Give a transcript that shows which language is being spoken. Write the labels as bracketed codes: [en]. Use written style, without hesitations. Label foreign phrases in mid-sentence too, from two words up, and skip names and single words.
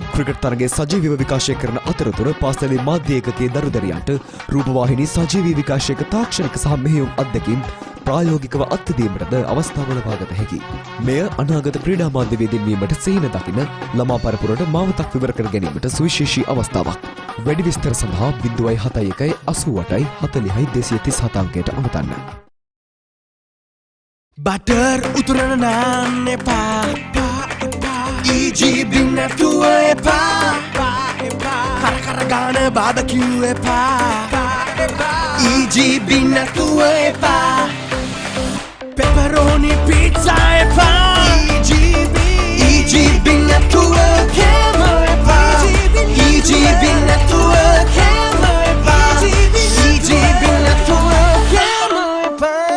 [si] ක්‍රිකට් තරගයේ සජීවීව විකාශය කරන අතරතුර පාසලේ මාධ්‍ය ඒකකයේ දරුදරියන්ට රූපවාහිනී සජීවී විකාශයක තාක්ෂණික සහ මෙහෙයුම් අත්දැකීම් ප්‍රායෝගිකව අත්විඳීමටද අවස්ථාව ලබාගත හැකියි. මෙය අනාගත ක්‍රීඩා මාධ්‍යවේදීන් වීමට සිහින දකින ළමා පරපුරට මාවතක් විවර කර ගැනීමට සුවිශේෂී අවස්ථාවක්. වැඩි විස්තර සඳහා 071 88 40 237 අංකයට අමතන්න. බටර් උතුරන නාන් එපා EGB නැතුව එපා කර ගාන බාබකියු එපා EGB නැතුව එපා [en] pepperoni pizza [si] එපා EGB නැතුව කෑම එපා EGB නැතුව කෑම එපා EGB නැතුව කෑම එපා